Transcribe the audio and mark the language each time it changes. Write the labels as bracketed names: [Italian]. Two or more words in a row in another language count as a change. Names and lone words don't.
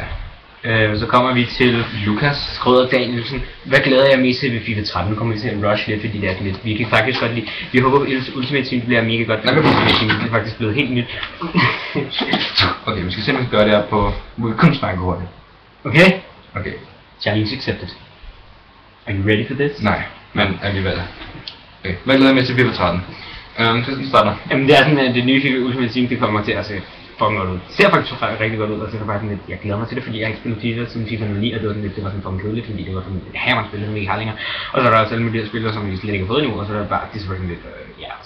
[Danish] Så kommer vi til Lukas Skrøder Danielsen. Hvad glæder jeg mest til ved FIFA 13? Nu kommer vi til en rush lidt, fordi det er sådan lidt. Vi kan faktisk godt lide. Vi håber, at Ultimate Team bliver mega godt. Nej, men Ultimate Team er faktisk blevet helt nyt. Okay, vi skal simpelthen gøre det her på... Vi kan kun snakke hurtigt. Okay? Okay. [English] Challenge accepted. Are you ready for this? [Danish] Nej, men alligevel. Okay, hvad glæder jeg mest til FIFA 13? Christian starter. Jamen det er sådan, at det nye FIFA Ultimate Team, det kommer til at se fucking godt ud. Det ser faktisk rigtig godt ud, og så er det bare sådan lidt, jeg glæder mig til det, fordi jeg har ikke spillet FIFA siden FIFA 09, og det var sådan lidt, det var sådan fucking kedeligt, fordi det var sådan et hammerspil, som vi ikke har længere. Og så er der også alle mulige spillere, som vi slet ikke har fået endnu, og så er der bare, det er selvfølgelig lidt, ja, så.